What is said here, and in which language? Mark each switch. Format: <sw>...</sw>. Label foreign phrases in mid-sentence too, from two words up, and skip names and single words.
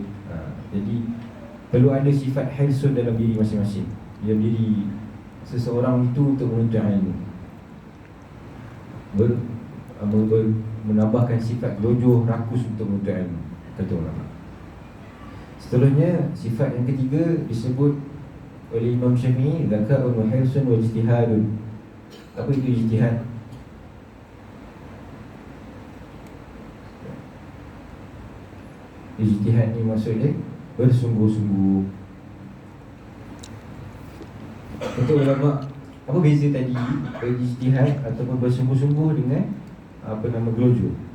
<ms>Jadi perlu ada sifat hirsun dalam diri masing-masing, dalam diri seseorang itu untuk menuntut ilmu. Menambahkan sifat gelojoh, rakus untuk menuntut ilmu, kata ulama. Seterusnya, sifat yang ketiga disebut oleh Imam Syafi'i,</ms> <ar>ذكاء وحرص واجتهاد.</ar> <ms>Apa itu ijtihad? Ijtihad ni maksudnya bersungguh-sungguh. Kata ulama, apa beza tadi ijtihad ataupun bersungguh-sungguh dengan gelojoh?</ms>